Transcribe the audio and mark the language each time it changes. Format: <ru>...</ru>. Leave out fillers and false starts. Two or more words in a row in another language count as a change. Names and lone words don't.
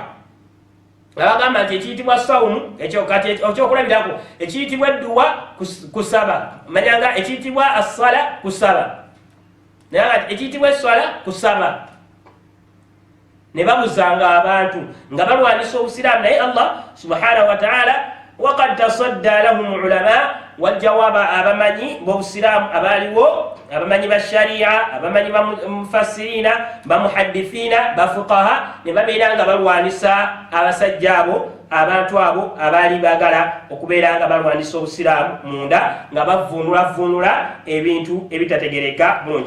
<lg>Bagamba nti ekiyitibwa sawumu ekyokulabirako ekiyitibwa edduwa kusaba, manyanga ekiyitibwa assala kusaba, naye ekiyitibwa esswala kusaba. Ne babuzanga abantu nga balwanisa Obusiraamu, naye Allah</lg> <ar>سبحانه و تعالى وقد تصدى لهم العلماء,</ar> <lg>wajjawaba abamanyi b'Obusiraamu abaaliwo, abamanyi ba sharia, abamanyi ba mufassirina, ba muhaddithina, ba fuqaha, ne babeera nga balwanisa abasajja abo, abantu abo abaali baagala okubeera nga balwanisa Obusiraamu munda nga bavuunula ebintu ebitategereka bulungi.</lg>